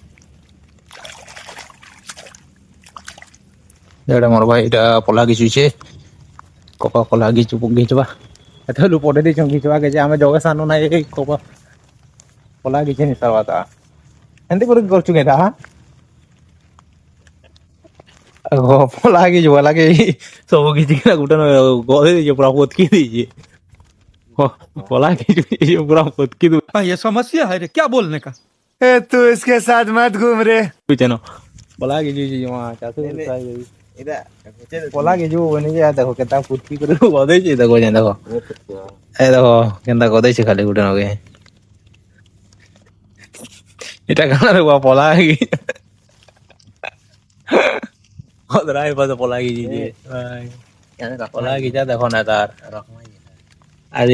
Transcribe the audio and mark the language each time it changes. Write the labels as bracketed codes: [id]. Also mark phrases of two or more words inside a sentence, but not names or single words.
[spv] ଇଆଡ଼େ ମୋର ଭାଇ ଏଇଟା ପଲ୍ହା ଘିଚୁଛେ କପା ପଲ୍ହା ଘିଚବା ଏତେ ପଠେଇ ଦେଇଛୁ ଘିଚବାକେ ଯେ ଆମେ ଜଗା ସାରନୁ ନାହିଁ କପା ପଲ୍ହା ଘିଚି ନି ସାରବାରଟା ଏମିତି କରି କରୁଛୁ କେନ୍ତା ପଲ୍ହା ଘିଚବାର୍ ଲାଗି ସବୁ ଘିଚିକିନା ଗୁଟେ ଗଦେଇ ଦେଇଛି ପୁରା ପୋତକି ଦେଇଛି ପଲ୍ହା ଘିଚି ପୁରା ପୋତକି [hi] ये समस्या है रे क्या बोलने का ए तू इसके साथ मत घूम रे [spv] ଦଉଛେନ ପଲ୍ହା ଘିଚୁଛି ଜମା ଚାଷ ପଲ୍ହା ଘିଚିବୁ ବନି ଯେ ଦେଖ କେନ୍ତା ପୋତକି କରି ଗଦେଇଛି ଦେଖ ଦେଖ ଏ ଦେଖ କେନ୍ତା ଗଦେଇଛି ଖାଲି ଗୁଟେ ନକେ ଏଟା କାଣା ରେ ପଲ୍ହା ଅଦରା ହେଇପାରେ ପଲ୍ହା ଘିଚିଛି ପଲ୍ହା ଘିଚା ଦେଖ ନା ତାର ଆଜି